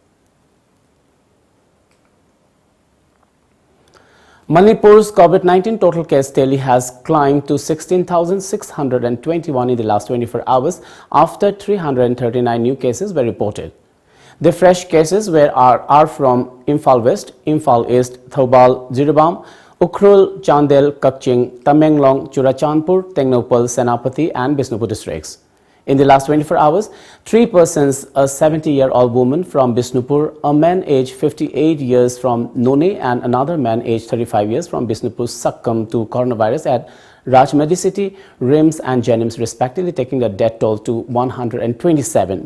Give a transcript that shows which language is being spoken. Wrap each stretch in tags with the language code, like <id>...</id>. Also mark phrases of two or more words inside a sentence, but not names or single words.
<en>Manipur's COVID-19 total case tally has climbed to 16,621 in the last 24 hours after 339 new cases were reported. The fresh cases are from Imphal West, Imphal East, Thoubal, Jiribam, Ukhrul, Chandel, Kakching, Tamenglong, Churachandpur, Tengnopal, Senapati and Bisnupur districts. In the last 24 hours, 3 persons, a 70-year-old woman from Bisnupur, a man aged 58 years from None and another man aged 35 years from Bisnupur succumbed to coronavirus at Rajmedicity, RIMS and Jenims respectively, taking the death toll to 127.</en>